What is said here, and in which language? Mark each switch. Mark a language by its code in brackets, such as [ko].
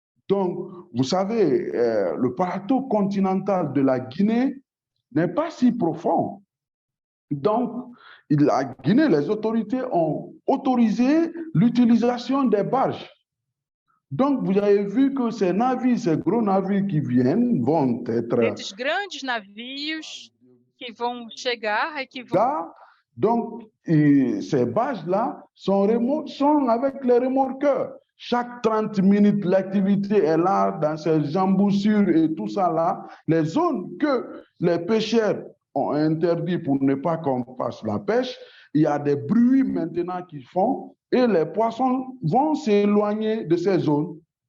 [fr] Donc, vous savez, le plateau continental de la Guinée n'est pas si profond. Donc, la Guinée, les autorités ont autorisé l'utilisation des barges. Donc, vous avez vu que ces navires, ces gros navires qui viennent vont être [pt] Esses grandes navios que vão chegar e que vão... [fr] là. Donc, ces barges-là sont avec les remorqueurs. Chaque 30 minutes, l'activité est là, dans ces embouchures et tout ça là. Les zones que les pêcheurs ont interdit pour ne pas qu'on fasse la pêche, il y a des bruits maintenant qu'ils font et les poissons vont s'éloigner de ces zones.